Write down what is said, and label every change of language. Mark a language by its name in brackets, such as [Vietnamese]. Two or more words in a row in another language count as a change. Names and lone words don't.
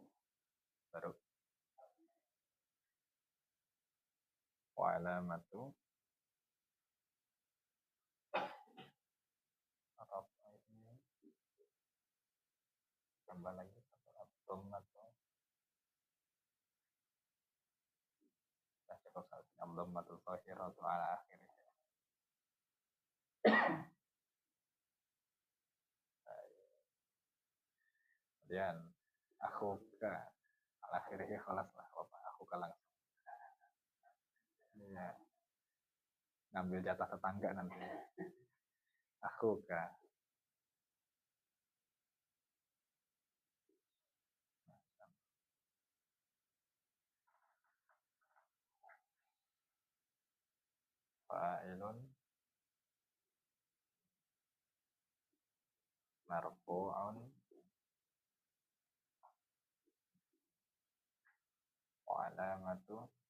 [Indonesian] Baru [Arabic] وعلامة رفعه, [Indonesian] tambah lagi ad-dhammatu. Nah, cukup satu. [Arabic] الضمة ظاهرة على آخره. [Indonesian] Kemudian [Arabic] أخوك على آخره, [Indonesian] khalas lah Bapak, akhuka langsung. Iya. Ngambil jatah tetangga nanti. Akhuka. [Arabic] فاعل مرفوع وعلامة